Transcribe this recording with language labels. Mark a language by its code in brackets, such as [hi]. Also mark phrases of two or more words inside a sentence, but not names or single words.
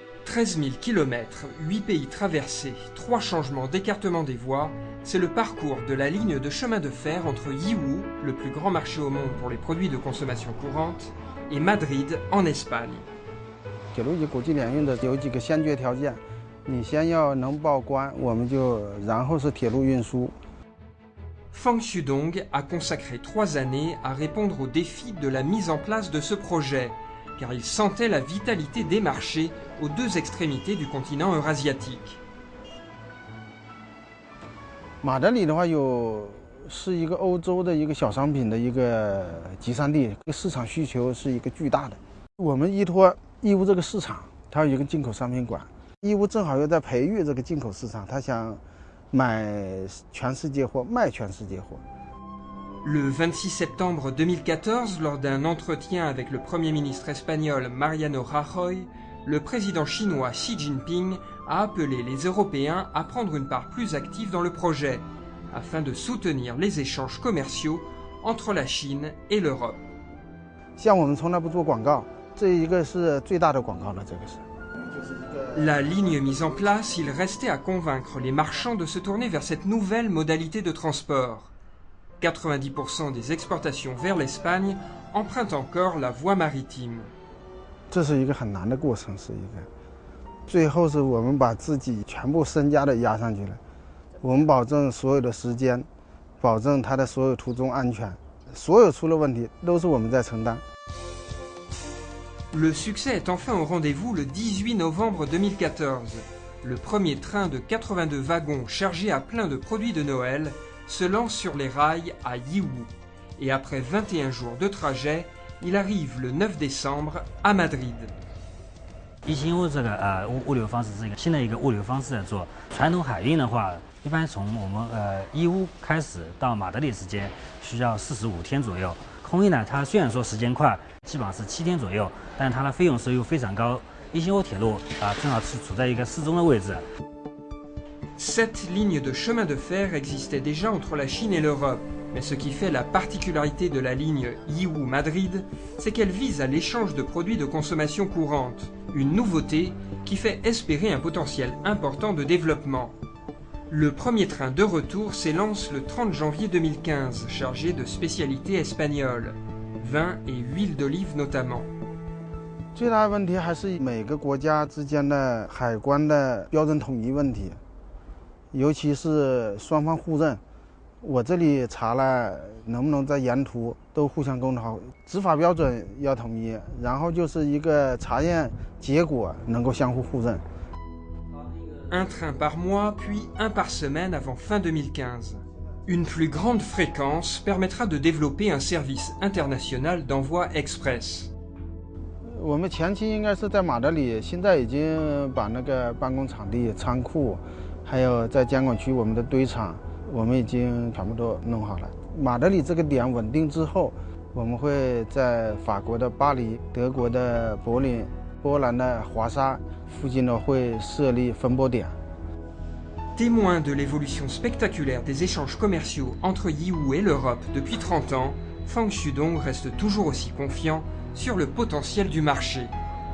[fr] 13 000 km, 8 pays traversés, 3 changements d'écartement des voies, c'est le parcours de la ligne de chemin de fer entre Yiwu, le plus grand marché au monde pour les produits de consommation courante, et Madrid, en Espagne. [zh] 铁路及国际联运的有几个先决条件，你先要能报关，然后是铁路运输。 [fr] Fang Xudong a consacré 3 années à répondre aux défis de la mise en place de ce projet, car il sentait la vitalité des marchés aux 2 extrémités du continent eurasiatique. [zh] 马德里的话是一个欧洲的一个小商品的一个集散地，市场需求是一个巨大的。我们依托义乌这个市场，它有一个进口商品馆，义乌正好又在培育这个进口市场，它想买全世界货，卖全世界货。 [fr] Le 26 septembre 2014, lors d'un entretien avec le Premier ministre espagnol Mariano Rajoy, le président chinois Xi Jinping a appelé les Européens à prendre une part plus active dans le projet, afin de soutenir les échanges commerciaux entre la Chine et l'Europe. [zh] 像我们从来不做广告，这一个是最大的广告了，这个是。 [fr] La ligne mise en place, il restait à convaincre les marchands de se tourner vers cette nouvelle modalité de transport. 90% des exportations vers l'Espagne empruntent encore la voie maritime. [zh] 这是一个很难的过程，最后是我们把自己全部身家都压上去了，我们保证所有的时间，保证它的所有途中安全，所有出了问题都是我们在承担。 [fr] Le succès est enfin au rendez-vous le 18 novembre 2014. Le premier train de 82 wagons chargé à plein de produits de Noël se lance sur les rails à Yiwu. Et après 21 jours de trajet, il arrive le 9 décembre à Madrid. [zh] 一心物这个物流方式是一个新的一个物流方式在做。传统海运的话，一般从我们义乌开始到马德里之间需要45天左右。空运呢，它虽然说时间快，基本上是7天左右，但是它的费用收入非常高。一心物铁路正好是处在一个适中的位置。 [fr] 7 lignes de chemin de fer existaient déjà entre la Chine et l'Europe, mais ce qui fait la particularité de la ligne Yiwu-Madrid, c'est qu'elle vise à l'échange de produits de consommation courante, une nouveauté qui fait espérer un potentiel important de développement. Le premier train de retour s'élance le 30 janvier 2015, chargé de spécialités espagnoles, vin et huile d'olive notamment. [zh] 最大的问题还是每个国家之间的海关的标准统一问题。尤其是双方互认，我这里查了，能不能在沿途都互相沟通好，执法标准要统一，然后就是一个查验结果能够相互互认。 [fr] Un train par mois, puis un par semaine avant fin 2015. Une plus grande fréquence permettra de développer un service international d'envoi express. [zh] 我们前期应该是在马德里，现在已经把那个办公场地、仓库。还有在监管区，我们的堆场，我们已经全部都弄好了。马德里这个点稳定之后，我们会在法国的巴黎、德国的柏林、波兰的华沙附近呢会设立分拨点。 [fr] Témoin de l'évolution spectaculaire des échanges commerciaux entre Yiwu et l'Europe depuis 30 ans, Fang Xudong reste toujours aussi confiant sur le potentiel du marché.